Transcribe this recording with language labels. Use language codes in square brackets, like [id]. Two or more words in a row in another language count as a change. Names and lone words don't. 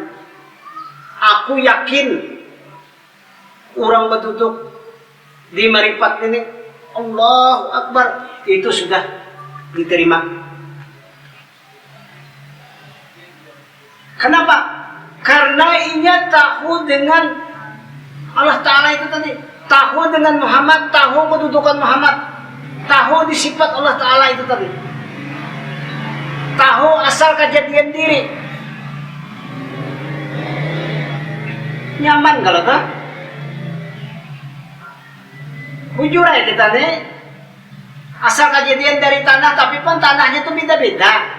[id] Aku yakin orang berduduk di Marifat ini, [ar] الله أكبر, [id] itu sudah diterima. Kenapa? Karena ia tahu dengan Allah Ta'ala itu tadi, tahu dengan Muhammad, tahu kedudukan Muhammad, tahu di sifat Allah Ta'ala itu tadi, tahu asal kejadian diri. Nyaman kalau tak? Jujur aja kita nih, asal kejadian dari tanah, tapi pun tanahnya itu beda-beda.